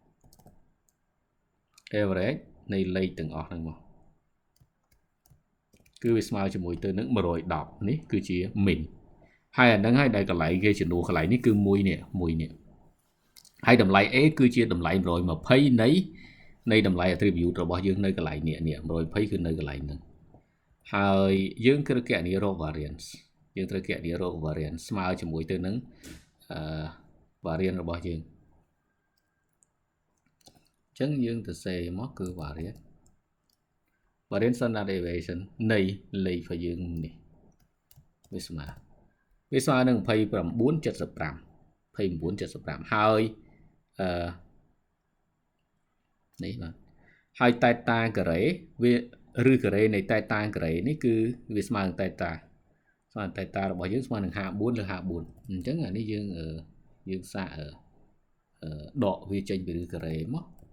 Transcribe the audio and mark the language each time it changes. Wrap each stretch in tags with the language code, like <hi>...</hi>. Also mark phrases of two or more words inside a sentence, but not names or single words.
<km>នៃលេខទាំងអស់ហ្នឹងមកគឺវាស្មើជាមួយទៅនឹង110នេះគឺជា min ហើយអាហ្នឹងហើយដែលកន្លែងគេចំនួនកន្លែងនេះគឺមួយនេះហើយតម្លៃ A គឺជាតម្លៃ120នៃតម្លៃ attribute របស់យើងនៅកន្លែងនេះ120គឺនៅកន្លែងហ្នឹងហើយយើងត្រូវគណនារក variance ស្មើជាមួយទៅនឹងvariance របស់យើង អញ្ចឹងយើងទៅសេមកគឺ</km> <en>variance standard deviation</en> <km>នៃលេខរបស់យើងនេះវាស្មើនឹង29.75 ហើយនេះបាទហើយ theta ការ៉េវាឬការ៉េនៃ theta ការ៉េនេះគឺវាស្មើនឹង theta របស់យើងស្មើនឹង54លើ54អញ្ចឹងអានេះយើងសាកដកវាចេញពីឬការ៉េមក</km>